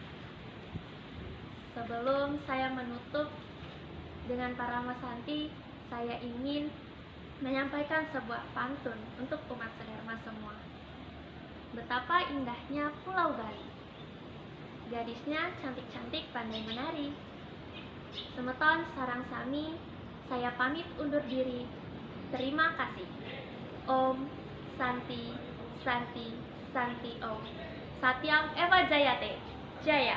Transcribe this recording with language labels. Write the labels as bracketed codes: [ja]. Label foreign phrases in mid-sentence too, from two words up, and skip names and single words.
[id] Sebelum saya menutup dengan para Masanti, saya ingin menyampaikan sebuah pantun untuk umat Sedharma semua. Betapa indahnya Pulau Bali, gadisnya cantik-cantik pandai menari. [ban] Semeton sarang sami, [id] saya pamit undur diri. Terima kasih. [sa] Om Santi Santi Santi Om. Satyam Eva Jayate. Jaya.